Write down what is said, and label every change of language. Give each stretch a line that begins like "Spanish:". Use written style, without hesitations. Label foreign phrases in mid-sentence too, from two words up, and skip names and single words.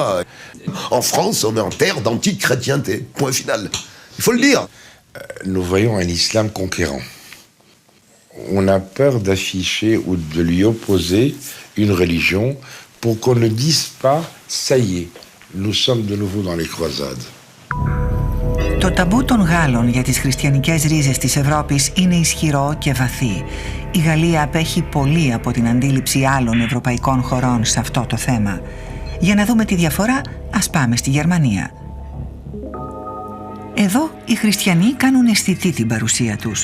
French: En France, on est en terre d'anti-chrétienté, point final. Il faut le dire. Nous voyons un islam conquérant. On a peur d'afficher ou de lui opposer une religion pour qu'on ne dise pas « ça y est, nous sommes de nouveau dans les croisades ».
Greek: Το ταμπού των Γάλλων για τις χριστιανικές ρίζες της Ευρώπης είναι ισχυρό και βαθύ. Η Γαλλία απέχει πολύ από την αντίληψη άλλων ευρωπαϊκών χωρών σε αυτό το θέμα. Για να δούμε τη διαφορά, ας πάμε στη Γερμανία. Εδώ οι χριστιανοί κάνουν αισθητή την παρουσία τους.